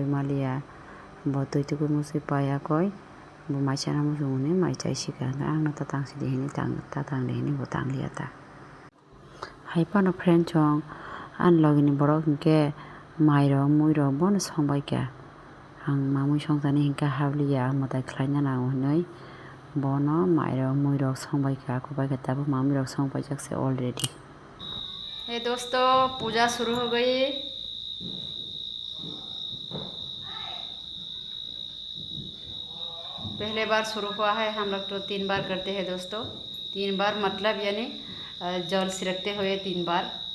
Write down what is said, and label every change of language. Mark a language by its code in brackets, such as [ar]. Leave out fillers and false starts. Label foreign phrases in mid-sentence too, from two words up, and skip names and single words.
[trp] मालिया ब तैतुकु मुसि पायाखै ब माइसाना मुसुनि माइचाइसिका आंना ता तांसि देहिनि ता तां देहिनि ब तांलिया ता हाइपानो फ्रेंड जं आनि लगनि बरक हिंके माइरं मुइरं बन संबायका आं मामुइ संजानि हिंका हाबलिया आं मताइ खलायना नांगौ हनै बनो माइरं मुइरं संबायका खबायका ताबो मामुइरं संबायजाकसे ऑलरेडी। [hi] हे दोस्तों पूजा शुरू हो गई। पहले बार शुरू हुआ है हम लोग तो 3 बार करते हैं दोस्तों। 3 बार मतलब यानी जल छिड़कते हुए 3 बार